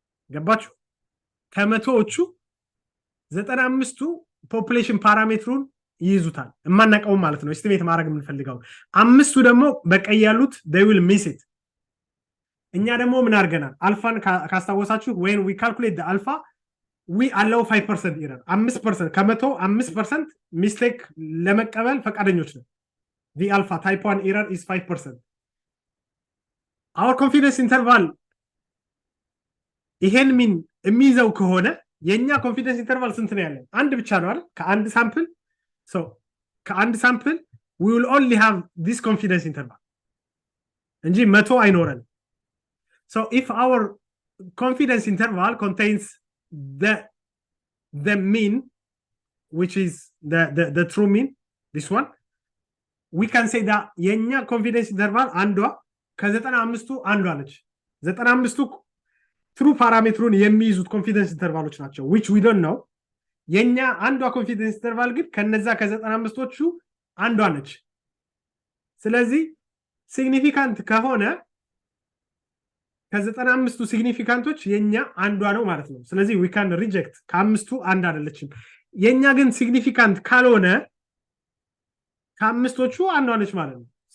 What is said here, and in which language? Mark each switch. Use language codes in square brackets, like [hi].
[am] ገባችሁ ከመቶዎቹ 95ቱ ፖፑሌሽን ፓራሜትሩን ይይዙታል ማናቀው ማለት ነው ኤስቲሜት ማድረግ የምንፈልገው አምስቱ ደግሞ በቀይ ያሉት [en] they will miss it [am] እኛ ደግሞ ምን አርገናል አልፋን ካስታወሳችሁ [en] when we calculate the alpha we allow 5% error [am] 5% ከመቶ 5% ሚስቴክ ለመቀበል ፈቃደኞች ነን [en] V alpha type 1 error is 5%. Our confidence interval [am] ይሄን ሚን የሚይዘው ከሆነ የኛ ኮንፊደንስ ኢንተርቫል ስንት ነው ያለን? አንድ ብቻ ነው አይደል? ከአንድ ሳምፕል ከአንድ ሳምፕል [en] we will only have this confidence interval [am] እንጂ 100 አይኖረን. [en] So if our confidence interval contains the mean, which is the true mean, this one, we can say that [am] የኛ [en] confidence interval [am] አንዷ ከ95ቱ አንዷ ነች. 95ቱ true parameterun የሚይዙት confidence intervaloች ናቸው, [en] which we don't know. [am] የኛ አንዷ confidence interval ግን ከነዛ ከ95ቶቹ አንዷ ነች. ስለዚህ significant ከሆነ ከ95ቱ significantዎች የኛ አንዷ ነው ማለት ነው. ስለዚህ [en] we can reject [am] ከአምስቱ አንድ አይደለችም. የኛ ግን significant ካልሆነ ከአምስቶቹ አንዷ ነች ማለት ነው.